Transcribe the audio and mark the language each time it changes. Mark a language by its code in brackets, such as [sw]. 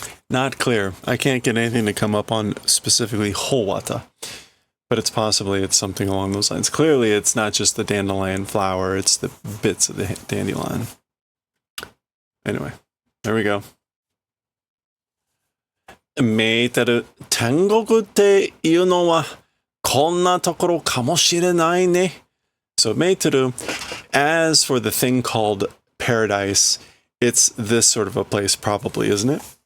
[en] Not clear. I can't get anything to come up on specifically Howata, but it's something along those lines. Clearly, it's not just the dandelion flower, it's the bits of the dandelion. Anyway, there we go. [ja] メーテル、天国っていうのはこんなところかもしれないね。 [en] So, メーテル, as for the thing called paradise, it's this sort of a place probably, isn't it?